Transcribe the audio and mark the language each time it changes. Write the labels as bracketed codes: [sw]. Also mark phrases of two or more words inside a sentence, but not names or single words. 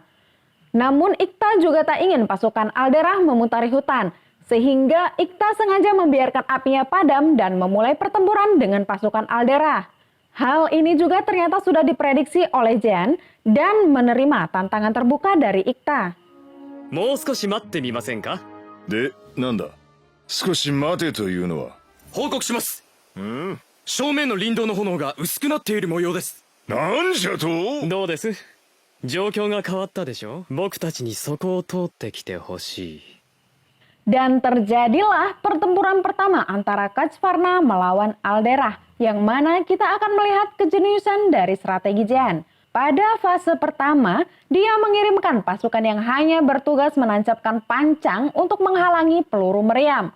[id] Namun Iktha juga tak ingin pasukan Aldera memutari hutan, sehingga Iktha sengaja membiarkan apinya padam dan memulai pertempuran dengan pasukan Aldera. Hal ini juga ternyata sudah diprediksi oleh Jean dan menerima tantangan terbuka dari Iktha. [ja] もう少し待ってみませんか。で、なんだ少し待てというのは。報告します。正面の林道の炎が薄くなっている模様です。なんじゃと。どうです？状況が変わったでしょ。僕たちにそこを通ってきてほしい。 [id] Dan terjadilah pertempuran pertama antara Kachvarna melawan Aldera, yang mana kita akan melihat kejeniusan dari strategi Jean. Pada fase pertama, dia mengirimkan pasukan yang hanya bertugas menancapkan pancang untuk menghalangi peluru meriam.